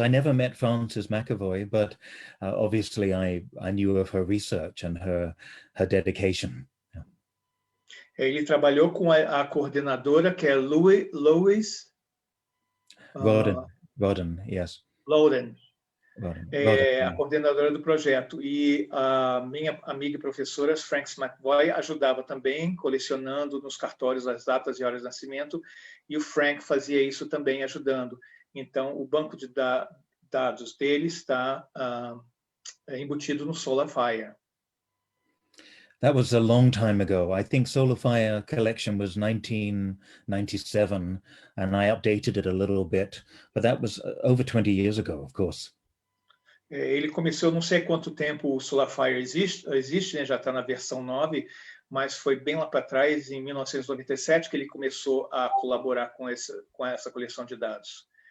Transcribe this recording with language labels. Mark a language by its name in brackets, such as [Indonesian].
[English] I never met Frances McAvoy, but obviously I knew of her research and her dedication. [Portuguese] Ele trabalhou com a coordenadora, que é Lois [English] Rodden, yes. Loden. Rodden, [Portuguese] a coordenadora do projeto. E a minha amiga e professora, Frances McVoy, ajudava também, colecionando nos cartórios as datas e horas de nascimento, e o Frank fazia isso também, ajudando. Então, o banco de dados dele está embutido no SolarFire. [English] That was a long time ago. I think SolarFire collection was 1997, and I updated it a little bit, but that was over 20 years ago, of course. [Portuguese] Ele começou, não sei quanto tempo o SolarFire existe, né? Já está na versão 9, mas foi bem lá para trás, em 1997, que ele começou a colaborar com essa coleção de dados.